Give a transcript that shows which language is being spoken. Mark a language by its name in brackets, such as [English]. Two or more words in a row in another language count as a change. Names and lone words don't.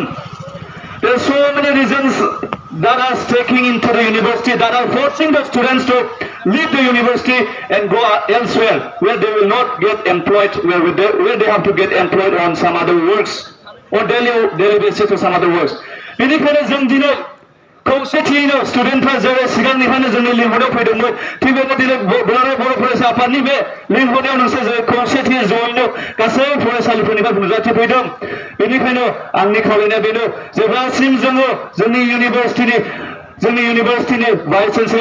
[English] There are so many reasons that are taking into the university, that are forcing the students to leave the university and go elsewhere, where they will not get employed, where they have to get employed on some other works, or daily basis or some other works. [Bodo] बेनिखायनो जों दिनै खौसेथियैनो स्टुडेन्टफ्रा जेरै सिगांनिफ्रायनो जोंनि लिंहरनायाव फैदोंमोन थिग बेबायदिनो दुलाराय बर' फरायसा आफादनि बे लिंहरनायाव नोंसोर खौसेथियै जयैनो गासै फरायसालिफोरनिफ्राय नुजाथिफैदों बेनिखायनो आंनि खावलायनाया बेनो जेब्लासिम जोङो जोंनि इउनिभार्सिटिनि [English] vice chancellor